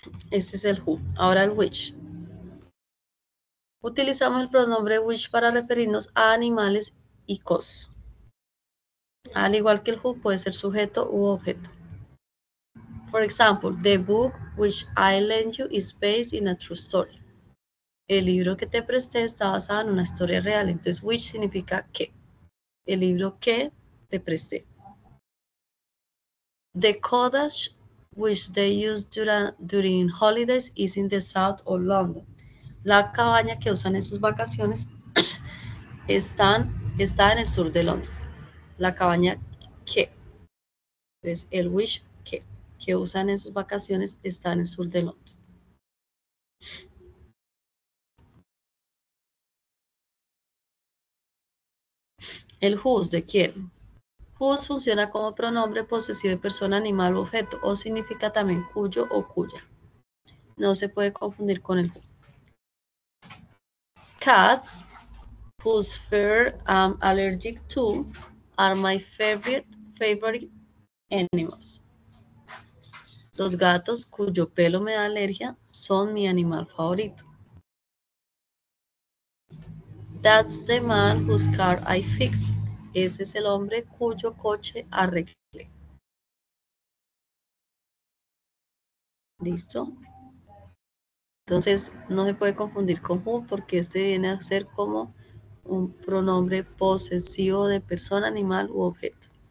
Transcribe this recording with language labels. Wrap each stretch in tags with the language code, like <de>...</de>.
<es>Este es el who. Ahora el which. Utilizamos el pronombre which para referirnos a animales y cosas. Al igual que el who, puede ser sujeto u objeto.</es> <en>For example, the book which I lent you is based in a true story.</en> <es>El libro que te presté está basado en una historia real. Entonces, which significa que. El libro que te presté.</es> <en>The cottage which they use during holidays is in the south of London.</en> <es>La cabaña que usan en sus vacaciones está en el sur de Londres. La cabaña que. Entonces, el which que usan en sus vacaciones está en el sur de Londres. El whose, de quién. Whose funciona como pronombre posesivo de persona, animal o objeto, o significa también cuyo o cuya. No se puede confundir con el who.</es> <en>Cats, whose fur I'm allergic to, are my favorite animals.</en> <es>Los gatos cuyo pelo me da alergia son mi animal favorito.</es> <en>That's the man whose car I fixed.</en> <es>Ese es el hombre cuyo coche arreglé. ¿Listo? Entonces no se puede confundir con who porque este viene a ser como un pronombre posesivo de persona, animal u objeto.</es>